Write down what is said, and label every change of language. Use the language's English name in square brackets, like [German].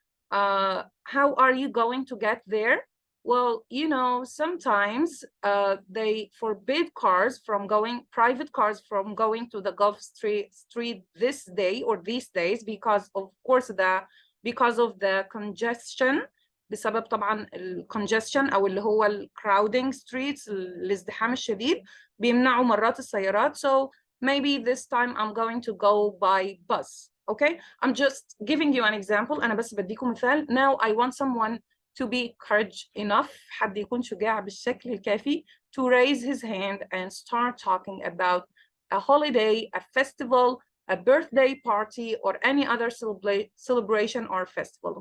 [English] How are you going to get there? Well, you know, sometimes they forbid private cars from going to the Gulf Street this day or these days because of the congestion. [Arabic] بسبب طبعا الcongestion أو اللي هو [English] crowding streets, [Arabic] الازدحام الشديد بيمنعوا مرات السيارات. [English] So maybe this time I'm going to go by bus. Okay, I'm just giving you an example. [Arabic] أنا بس بديكم مثال. [English] Now I want someone to be courage enough, [Arabic] حد يكون شجاع بالشكل الكافي, [English] to raise his hand and start talking about a holiday, a festival, a birthday party, or any other celebration or festival.